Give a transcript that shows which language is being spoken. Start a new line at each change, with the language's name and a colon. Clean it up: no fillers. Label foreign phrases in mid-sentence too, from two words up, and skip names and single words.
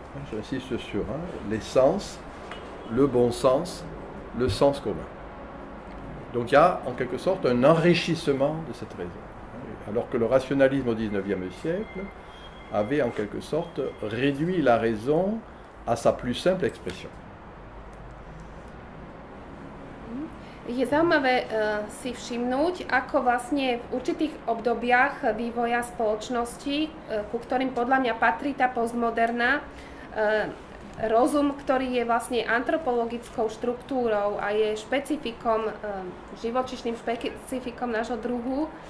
French: J'insiste sur les sens, le bon sens, le sens commun. Donc il y a en quelque sorte un enrichissement de cette raison. Alors que le rationalisme au XIXe siècle avait en quelque sorte réduit la raison à sa plus simple expression.
Slovak: Je zaujímavé si všimnúť, ako vlastne v určitých obdobiach vývoja spoločnosti, ku ktorým podľa mňa patrí tá postmoderná, rozum, ktorý je vlastne antropologickou štruktúrou a je špecifikom, živočíšnym špecifikom nášho druhu,